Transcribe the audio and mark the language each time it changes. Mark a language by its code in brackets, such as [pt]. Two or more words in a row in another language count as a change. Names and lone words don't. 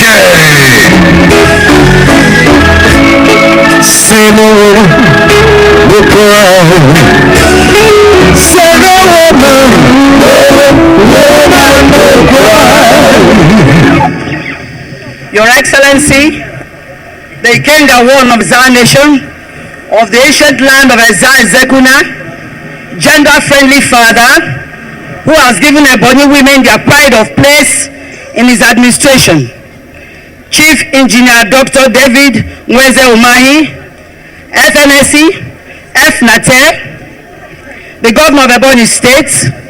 [en] Say no cry. Say no woman no cry. Your Excellency, the Ikenga One of Zar Nation, of the ancient land of Ezza Zekuna, gender-friendly father, who has given Ebonyi women their pride of place in his administration, Chief Engineer Dr. David Umahi, FNSC, FNATE, the Governor of Ebonyi State,